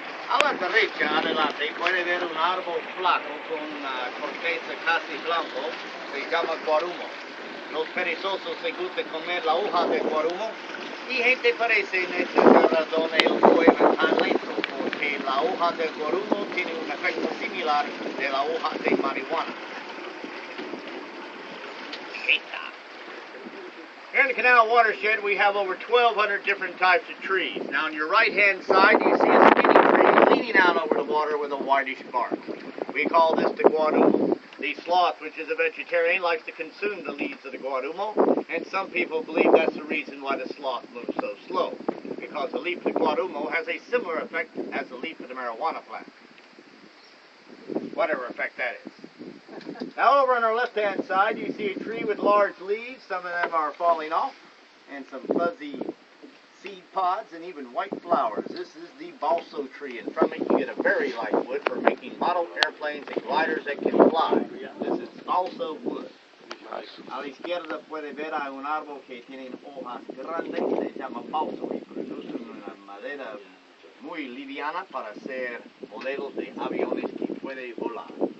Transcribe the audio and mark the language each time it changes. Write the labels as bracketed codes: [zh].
[es] A la derecha, adelante, puede ver un árbol flaco con corteza casi blanco, se llama guarumo. Los perezosos se gusta comer la hoja de guarumo y gente parece en esta razón ellos mueven tan lento, porque la hoja del guarumo tiene un efecto similar de la hoja de marihuana. [en] Here in the canal watershed, we have over 1,200 different types of trees. Now, on your right-hand side, you see a skinny tree leaning out over the water with a whitish bark. We call this the guarumo. The sloth, which is a vegetarian, likes to consume the leaves of the guarumo, and some people believe that's the reason why the sloth moves so slow, because the leaf of the guarumo has a similar effect as the leaf of the marijuana plant. Whatever effect that is. Now over on our left-hand side, you see a tree with large leaves. Some of them are falling off, and some fuzzy seed pods, and even white flowers. This is the balso tree, and from it you get a very light wood for making model airplanes and gliders that can fly. This is balso wood. [es] A la izquierda puede ver a un árbol que tiene hojas grandes, se llama balso, y produce una madera muy liviana para hacer modelos de aviones que pueden volar.